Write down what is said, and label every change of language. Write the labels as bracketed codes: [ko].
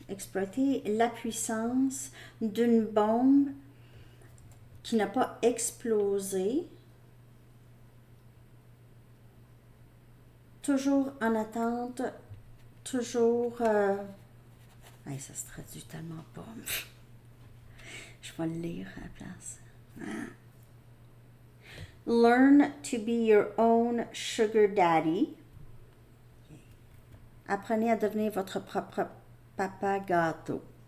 [fr] Exploiter la puissance d'une bombe qui n'a pas explosé. Toujours en attente, toujours... ça se traduit tellement pas. Je vais le lire à la place. [en] Learn to be your own sugar daddy. [fr] Apprenez à devenir votre propre papa gâteau.